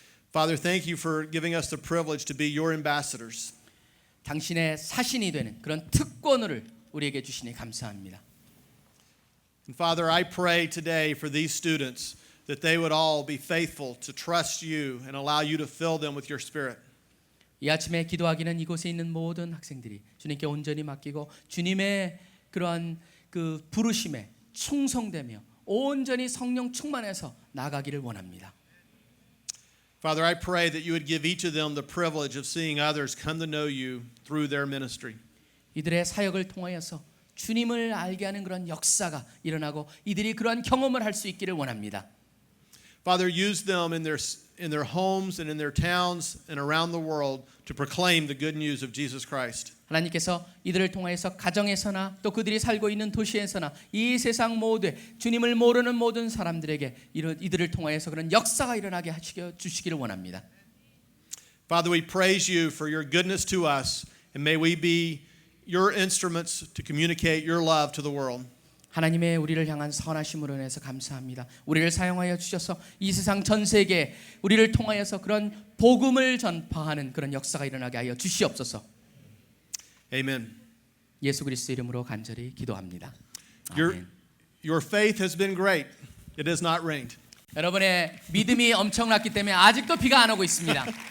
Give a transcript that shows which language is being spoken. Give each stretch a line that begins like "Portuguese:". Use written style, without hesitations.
English: Father, thank you for giving us the privilege to be your ambassadors.
Korean: 당신의 사신이 되는 그런 특권을 우리에게 주시니 감사합니다.
English: And Father, I pray today for these students that they would all be faithful to trust you and allow you to fill them with your spirit.
Korean: 이 아침에 기도하기는 이곳에 있는 모든 학생들이 주님께 온전히 맡기고 주님의 그러한 그 부르심에 충성되며 온전히 성령 충만해서 나가기를 원합니다.
English: Father, I pray that you would give each of them the privilege of seeing others come to know you through their ministry.
Korean: 이들의 사역을 통하여서 주님을 알게 하는 그런 역사가 일어나고 이들이 그러한 경험을 할 수 있기를 원합니다.
English: Father, use them in their homes and in their towns and around the world to proclaim the good news of Jesus Christ.
Korean: 하나님께서 이들을 통하여서 가정에서나 또 그들이 살고 있는 도시에서나 이 세상 모두에 주님을 모르는 모든 사람들에게 이들을 통하여서 그런 역사가 일어나게 하시겨 주시기를 원합니다.
English: Father, we praise you for your goodness to us, and may we be your instruments to communicate your love to the world.
Korean: 하나님의 우리를 향한 선하심으로 인해서 감사합니다. 우리를 사용하여 주셔서 이 세상 전 세계에 우리를 통하여서 그런 복음을 전파하는 그런 역사가 일어나게 하여 주시옵소서.
English: Amen.
Korean: 예수 그리스도 이름으로 간절히 기도합니다.
English: Your faith has been great. It has not rained.
Korean: 여러분의 믿음이 엄청났기 때문에 아직도 비가 안 오고 있습니다.